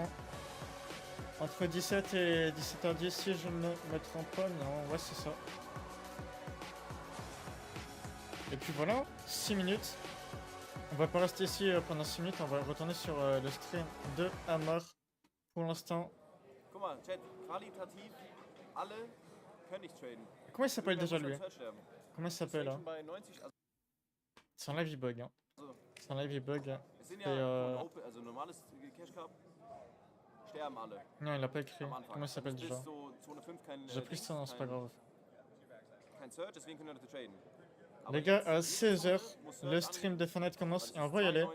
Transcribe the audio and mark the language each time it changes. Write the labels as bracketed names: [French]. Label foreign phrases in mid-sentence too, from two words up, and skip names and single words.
[French] Entre 17 et 17h10, si je ne me trompe pas. Non, ouais, c'est ça. Et puis voilà, 6 minutes. On va pas rester ici pendant 6 minutes, on va retourner sur le stream de Hammer. Pour l'instant. [German] Guck mal, Chat, qualitativ, alle können nicht traden. [French] Comment il s'appelle déjà lui? Comment il s'appelle là? Son live il bug. Hein. Son live il bug. Non, il a pas écrit. Comment il s'appelle déjà? J'ai pris ça, non, c'est pas grave. Les gars, à 16h, le stream de Fortnite commence et on va y aller.